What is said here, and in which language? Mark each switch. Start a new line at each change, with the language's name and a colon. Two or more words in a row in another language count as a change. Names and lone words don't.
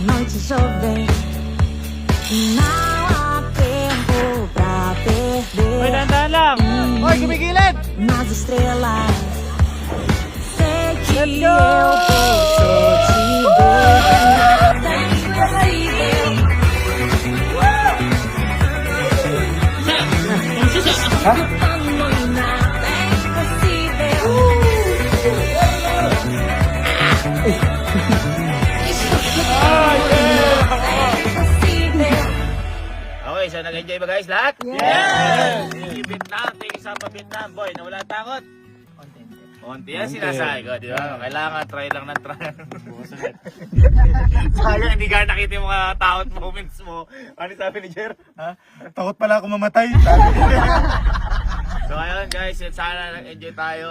Portuguese: te chover. Não há tempo pra perder.
Filipino: Hoy, dahan lang. Hoy, gumigilid.
Portuguese: Nas estrelas, sei que
English: Let's
Portuguese: eu
English: go!
Portuguese: vou te ver. Nada impossível. Amor, nada é impossível.
Filipino: Okay, so nag-enjoy ba guys lahat?
English: Yes! Thank you Vietnam, thank you Sapa Vietnam.
Filipino: Boy, nawala takot? Konti yan sinasabi ko, di ba? Kailangan try lang ng try. Sayang, hindi ka nakita yung mga takot moments mo. Ano sabi ni Jer? Ha? Takot pala ako mamatay. So ayun guys, sana nag-enjoy tayo.